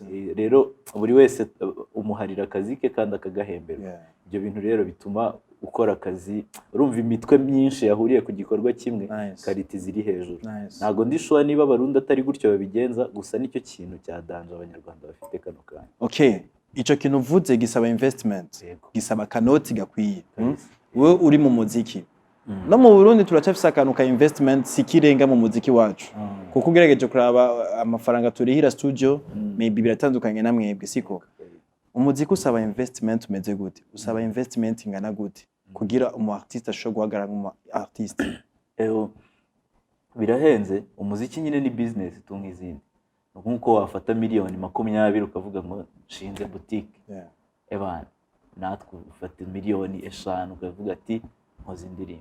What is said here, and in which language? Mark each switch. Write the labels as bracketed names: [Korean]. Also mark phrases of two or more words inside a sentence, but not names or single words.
[Kinyarwanda] Rero buri wese umuharira akazi ke kandi akagahemberwa. Ibyo bintu rero bituma ukora akazi, urumva imitwe myinshi yahuriye ku gikorwa kimwe, kariti ziri hejuru. Ntago ndishwa niba Abarundi atari gutyo babigenza, gusa nicyo kintu cya danje abanyarwanda bafite kano kanya. [Rundi] Ico kintu uvuze gisaba investment, gisaba kanoti gakwiye. Wewe uri mu muziki, no mu Burundi turacafise akantu ka investment sikirenga mu muziki wacu, kuko ugerageje kuraba amafaranga turihira studio maybe biratandukanye na mwebwe, siko? Umuziki usaba investment umeze gute? Usaba investment ingana gute kugira umu artiste ashobora guhagarara nk'umu artiste? Birahenze. [Kinyarwanda] Umuziki nyine ni business tu nk'izindi, nkuko wafata miliyoni 20 ukavuga ngo nshinze boutique, natwe ufata miliyoni 5 ukavuga ati nkoze indirimbo